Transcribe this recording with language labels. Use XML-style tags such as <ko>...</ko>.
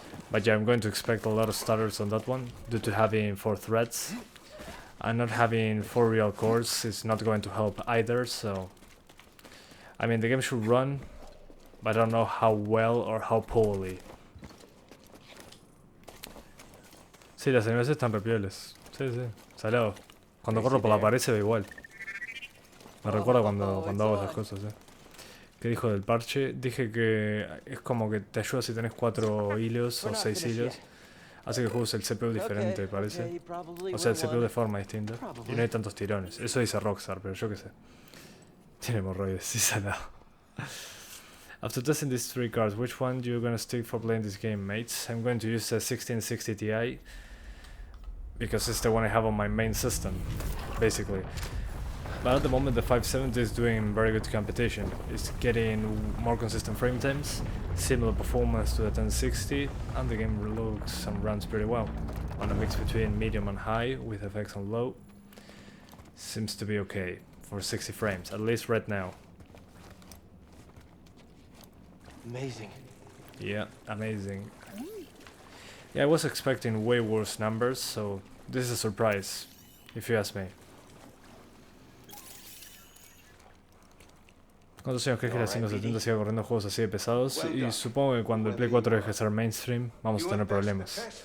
<en>But yeah, I'm going to expect a lot of stutters on that one due to having 4 threads. And not having 4 real cores is not going to help either, so... I mean, the game should run, but I don't know how well or how poorly.</en> <es>Sí, las animaciones están re pioles. Sí, sí, salado. Cuando corro por la pared se ve igual. Me recuerda cuando hago esas cosas, ¿Qué dijo del parche? Dije que es como que te ayuda si tenés 4 hilos o 6 hilos. Hace que juegues el CPU diferente, parece. O sea, el CPU de forma distinta. Y no hay tantos tirones. Eso dice Rockstar, pero yo qué sé. Tiene hemorroides, sí, salado.</es> <en>After testing these 3 cards, which one do you gonna stick for playing this game, mates? I'm going to use the 1660 Ti because it's the one I have on my main system, basically. But at the moment the 570 is doing very good competition. It's getting more consistent frame times, similar performance to the 1060, and the game looks and runs pretty well. On a mix between medium and high with effects on low. Seems to be okay for 60 frames, at least right now. Amazing. Yeah, amazing. Yeah, I was expecting way worse numbers, so this is a surprise, if you ask me.</en> <es>¿Cuántos años crees que la 570 siga corriendo juegos así de pesados? Y supongo que cuando el Play 4 deje de ser mainstream, vamos a tener problemas.</es>